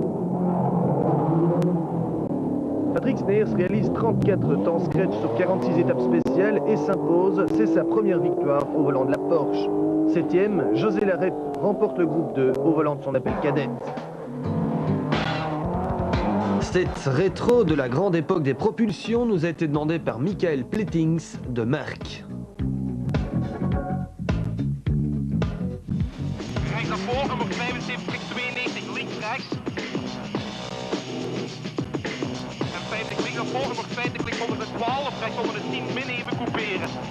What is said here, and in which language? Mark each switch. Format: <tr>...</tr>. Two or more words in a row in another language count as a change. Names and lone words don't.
<fr>Patrick Sneyers réalise 34 temps scratch sur 46 étapes spéciales et s'impose. C'est sa première victoire au volant de la Porsche. 7e, José Larrey remporte le groupe 2 au volant de son Opel Kadett. Cette rétro de la grande époque des propulsions nous a été demandée par Michael Plettings de Merck.</fr> <nl>Rechts naar voren, nog 75, 92, links, rechts. En 50 links naar voren, nog 20, links onder de 12, rechts onder de 10 min even couperen.</nl>